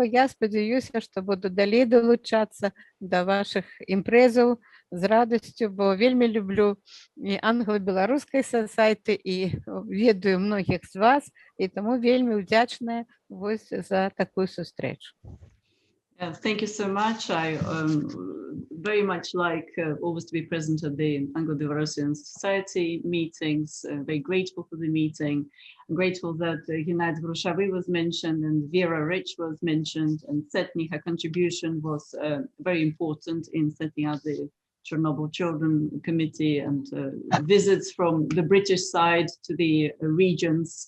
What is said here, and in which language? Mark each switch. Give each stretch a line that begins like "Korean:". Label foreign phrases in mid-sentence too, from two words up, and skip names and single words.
Belarusian: Я спадзяюся, што буду далей далучацца да вашых імпрэзаў з радасцю, бо вельмі люблю і англа-беларускай сасайты і ведаю многіх з вас, і таму вельмі ўдзячная за такую сустречу.
English: Thank you so much. I very much like always to be present at the Anglo-Belarusian Society meetings. Very grateful for the meeting. I'm grateful that Gennady Grushavy was mentioned and Vera Rich was mentioned, and certainly her contribution was very important in setting up the Chernobyl Children Committee and visits from the British side to the regions.